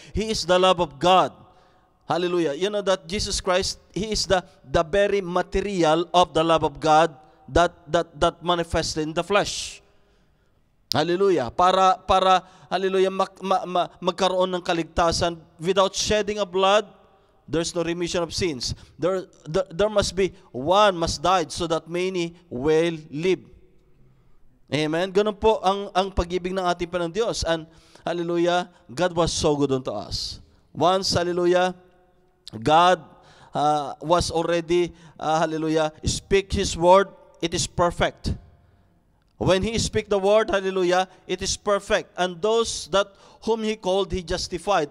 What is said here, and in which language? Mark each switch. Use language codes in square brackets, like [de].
[en] He is the love of God. Hallelujah. You know that Jesus Christ, He is the very material of the love of God that manifested in the flesh. Hallelujah. [tl] Para hallelujah, magkaroon ng kaligtasan. [en] Without shedding of blood, there's no remission of sins. There must be one must die so that many will live. Amen. [tl] Ganun po ang pag-ibig ng ating Panginoon Diyos. [en] And hallelujah, God was so good unto us. Once, hallelujah, God was already, hallelujah, speak His word, it is perfect. When He speak the word, hallelujah, it is perfect. And those that whom He called, He justified.